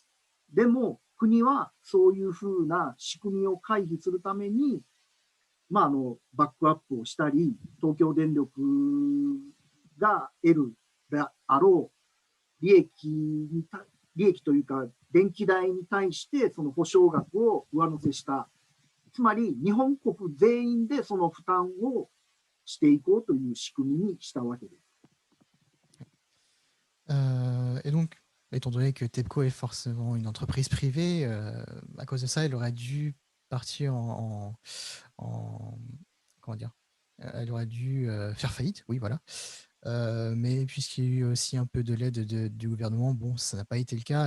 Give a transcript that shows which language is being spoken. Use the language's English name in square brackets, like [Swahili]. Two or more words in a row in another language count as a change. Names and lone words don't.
[Japanese] でも、国はそういうふうな仕組みを回避するために、バックアップをしたり、東京電力が得るであろう利益というか、電気代に対してその保証額を上乗せした。つまり、日本国全員でその負担をしていこうという仕組みにしたわけです。 [French] Et donc, étant donné que TEPCO est forcément une entreprise privée, à cause de ça, elle aurait dû partir comment dire, elle aurait dû faire faillite, oui, voilà. Mais puisqu'il y a eu aussi un peu de l'aide du gouvernement, bon, ça n'a pas été le cas.